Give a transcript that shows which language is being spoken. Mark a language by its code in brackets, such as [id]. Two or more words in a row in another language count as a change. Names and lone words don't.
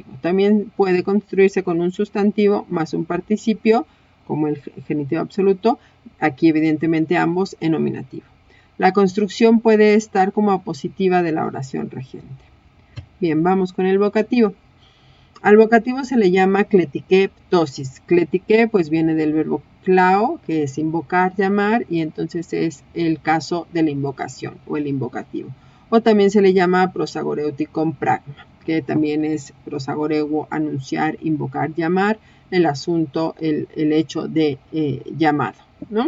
[es] También puede construirse con un sustantivo más un participio, como el genitivo absoluto, aquí evidentemente ambos en nominativo. La construcción puede estar como apositiva de la oración regente. Bien, vamos con el vocativo. Al vocativo se le llama [el] kletique ptosis. [es] Kletique pues viene del verbo klao, que es invocar, llamar, y entonces es el caso de la invocación o el invocativo. O también se le llama [el] prosagoreutikon pragma, [es] que también es prosagoreuo, anunciar, invocar, llamar, el asunto, el hecho de llamado, ¿no?